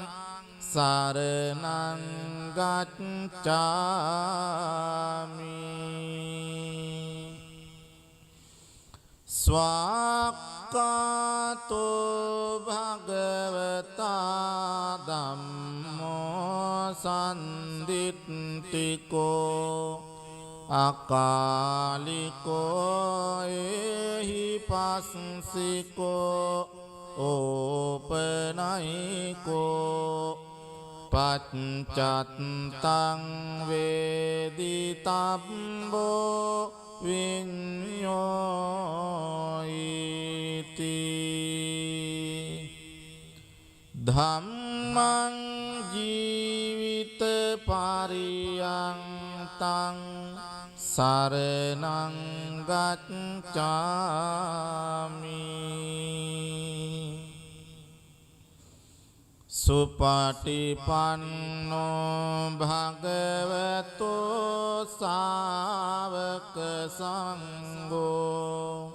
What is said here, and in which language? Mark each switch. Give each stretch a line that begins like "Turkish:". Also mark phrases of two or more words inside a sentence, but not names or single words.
Pali: සරණං ගච්ඡාමි ස්වාක්ඛාතෝ භගවතා ධම්මෝ සම්දිත්තිකෝ අකාලිකෝ එහි පස්සිකෝ ඕපනයිකෝ පච්චත්තං වේදිතබ්බෝ විඤ්ඤෝයිති ධම්මං ජීවිත පරියන්තං සරණං ගච්ඡාමි සුපටිපන්නෝ භගවතෝ ශාවක සංඝෝ